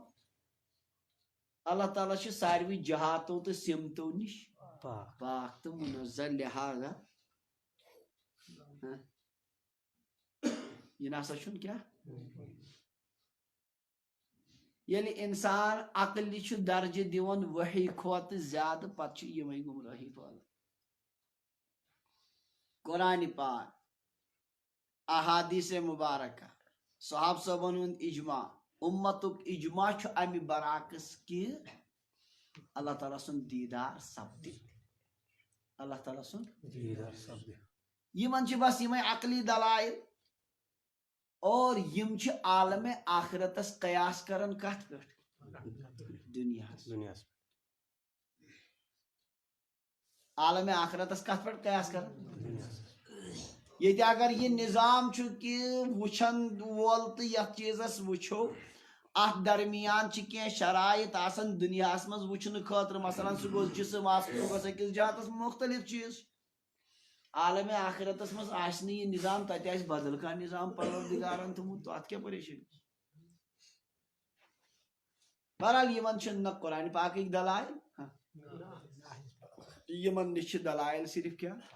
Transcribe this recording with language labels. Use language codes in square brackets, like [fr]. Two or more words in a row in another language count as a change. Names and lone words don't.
[ks] اللہ تعالیٰ چھُ ساروٕے جہاتو تہٕ سمتو نِش پاک تہٕ منزہ لہٰذا یہ نسا چھُنہٕ کیٛاہ. ییٚلہِ انسان عقلہِ چھُ درجہِ دِوان وحی کھۄتہٕ زیادٕ پتہٕ چھِ یِمے گمرٲہی پٲدٕ. قرآنِ پاک احادیث مبارکہ صحابہ صٲبن ہُنٛد اجماع اُمتُک اجماع چھُ امہِ برعکس کہِ اللہ تعالیٰ سُنٛد دیدار سپدِ. اللہ تعالیٰ سُنٛد دیدار سپدِ. یِمن چھِ بس یِمے عقلی دلائل اور یم چھِ عالمِ آخرتس قیاس کران کتھ پٮ۪ٹھ دنیاہس. عالمِ آخرتس کتھ پٮ۪ٹھ قیاس کران یہ اگر یہ نظام کہ وچھن وول تو یت چیزس وچھو ات درمیان کی شرائط آسان دنیا مز وچھن خاطر مثلا سہ گوس جسم سہ گوس اکس جہاتس مختلف چیز عالم آخرتس مز آسہ یہ نظام تتہ آسہ بدل کانٛہہ نظام پروردگارن تھومت تو ات کیا پریشانی بہرحال یمن چھ نہ قرآن پاکک دلائل یمن نش دلائل صرف کیا